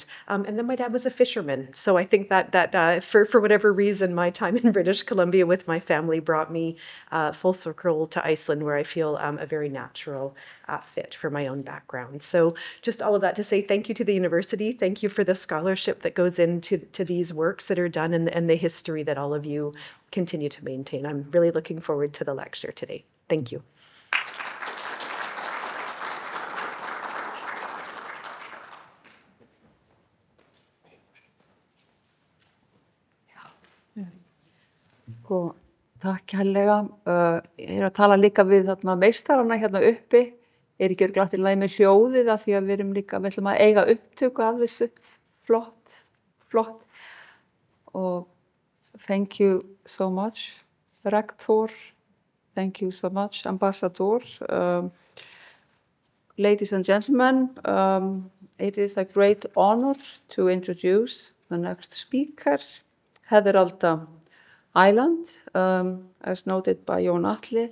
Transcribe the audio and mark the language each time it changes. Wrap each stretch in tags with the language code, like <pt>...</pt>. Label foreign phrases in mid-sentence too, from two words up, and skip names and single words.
<en>And then my dad was a fisherman, so I think that for whatever reason, my time in British Columbia with my family brought me full circle to Iceland, where I feel a very natural fit for my own background. So, just all of that to say thank you to the university. Thank you for the scholarship that goes into these works that are done, and the history that all of you continue to maintain. I'm really looking forward to the lecture today. Thank you.</en> <is>Takk kærlega. Ég að tala líka við meistarana hérna uppi. Ekki örugglega í lagi með hljóðið af því að við erum líka, við ætlum að eiga upptöku af þessu. Flott.</is> <en>Oh, thank you so much, Rektor. Thank you so much, Ambassador. Ladies and gentlemen, it is a great honor to introduce the next speaker, Alda Ireland, as noted by Jón Atli.</en>